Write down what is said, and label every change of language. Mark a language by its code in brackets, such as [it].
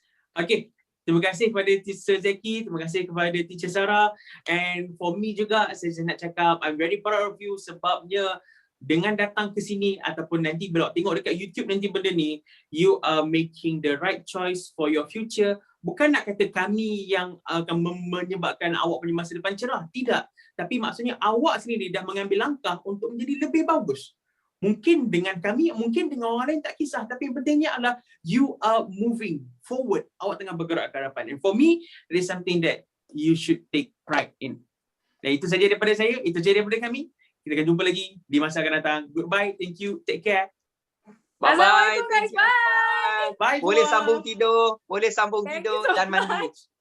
[ms] Okay, terima kasih kepada Teacher Zaki, terima kasih kepada Teacher Sarah, and for me juga, saya nak cakap [en] I'm very proud of you [ms] sebabnya dengan datang ke sini ataupun nanti bila tengok dekat YouTube nanti benda ni, [en] you are making the right choice for your future. [ms] Bukan nak kata kami yang akan menyebabkan awak punya masa depan cerah, tidak. Tapi maksudnya awak sendiri dah mengambil langkah untuk menjadi lebih bagus. Mungkin dengan kami, mungkin dengan orang lain tak kisah, tapi yang pentingnya adalah [en] you are moving forward. [ms] Awak tengah bergerak ke hadapan. [en] And for me, it is something that you should take pride in. [ms] Dan itu saja daripada saya, itu saja daripada kami. Kita akan jumpa lagi di masa akan datang. [en] Goodbye, thank you, take care. Bye-bye. [ms] Assalamualaikum guys, bye. [en] Bye. [ms] Boleh sambung tidur, boleh sambung tidur dan mandi.